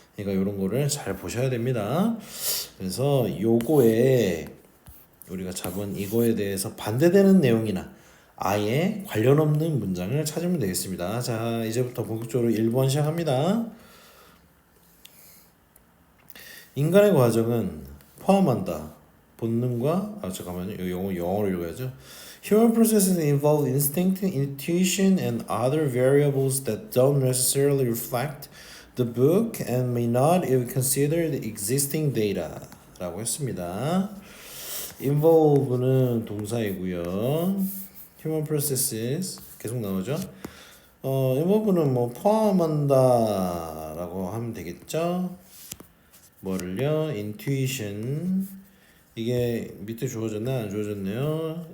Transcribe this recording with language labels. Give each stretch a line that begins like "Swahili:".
Korean: 그러니까 요런 거를 잘 보셔야 됩니다. 그래서 요거에 우리가 잡은 이거에 대해서 반대되는 내용이나 아예 관련 없는 문장을 찾으면 되겠습니다. 자, 이제부터 본격적으로 1번 시작합니다. 인간의 과정은 포함한다. 본능과 잠깐만요. 이거 영어로 읽어야죠.
English: Human processes involve instinct, intuition, and other variables that don't necessarily reflect the book and may not even consider the existing data.
Korean: 라고 했습니다. involve는 동사이고요. human processes 계속 나오죠. involve는 뭐 포함한다 라고 하면 되겠죠. 뭐를요? intuition, 이게 밑에 주어졌나 안 주어졌네요.